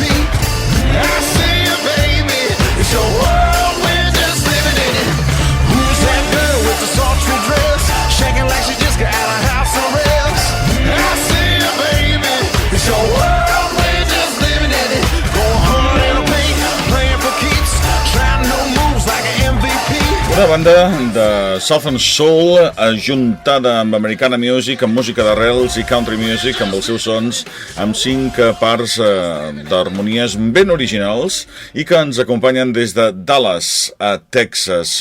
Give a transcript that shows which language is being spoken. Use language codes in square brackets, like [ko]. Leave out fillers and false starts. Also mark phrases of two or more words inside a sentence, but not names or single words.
[en] I see you, baby, it's your world, we're just living in it. Who's that girl with the sultry dress, shaking like she just got out of house arrest? I see you, baby, it's your world, we're just living in it. Going hard in the paint, playing for keeps, trying new moves like an MVP. [ca] Una banda de [en] Southern Soul [ca] ajuntada amb [en] Americana Music, [ca] amb música d'arrels i [en] country music, [ca] amb els seus sons, amb 5 parts d'harmonies ben originals i que ens acompanyen des de Dallas, a Texas.